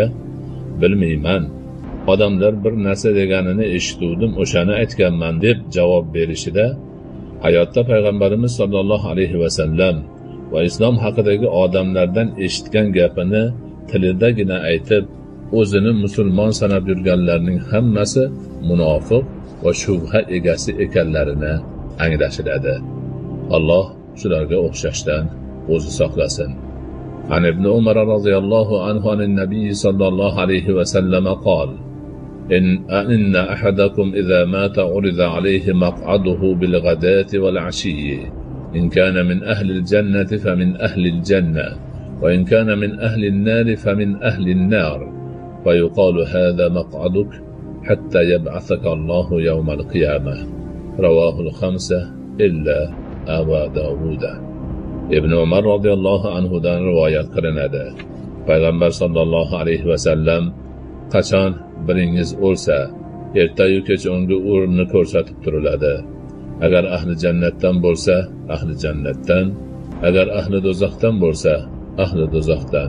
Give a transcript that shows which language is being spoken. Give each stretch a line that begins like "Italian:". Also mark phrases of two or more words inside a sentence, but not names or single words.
Uzbek: bilmayman, odamlar bir narsa deganini eshitdim, o'shani aytganman deb javob berishida hayotda Payg'ambarimiz
Arabic: صلى الله عليه وسلم
Uzbek: va islom haqidagi odamlardan eshitgan gapini tilidagina aytib, o'zini musulmon sanab yurganlarning hammasi munofiq va shubha egasi ekanlarini anglashiladi. Alloh shularga o'xshashdan o'zi saqlasin.
Arabic: عن ابن عمر رضي الله عنه عن النبي صلى الله عليه وسلم قال: إن أحدكم إذا مات عرض عليه مقعده بالغداة والعشي إن كان من أهل الجنة فمن أهل الجنة وإن كان من أهل النار فمن أهل النار فيقال هذا مقعدك حتى يبعثك الله يوم القيامة. رواه الخمسة إلا أبو داود.
Uzbek: Ibn Umar radhiyallohu anhudan rivoyat qilinadi. Payg'ambar
Arabic: صلى الله عليه وسلم
Uzbek: qachon biringiz o'lsa ertayu kech unga o'rnini ko'rsatib turiladi. Agar ahli jannatdan bo'lsa, ahli jannatdan, agar ahli do'zaxdan bo'lsa, ahli do'zaxdan.